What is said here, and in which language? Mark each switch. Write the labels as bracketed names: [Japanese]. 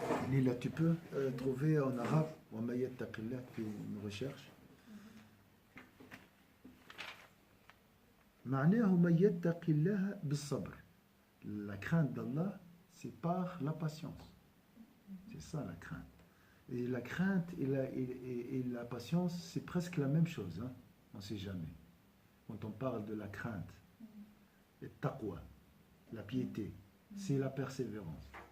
[French] Lila, tu peux trouver en arabe [Arabic] وَمَن يَتَّقِ اللَّهَ, [French] puis une recherche. [Arabic] معناه من يتق الله بالصبر. [French] La crainte d'Allah, c'est par la patience. C'est ça la crainte. Et la crainte et la patience, c'est presque la même chose. Hein? On ne sait jamais. Quand on parle de la crainte, et taqwa, la piété, c'est la persévérance.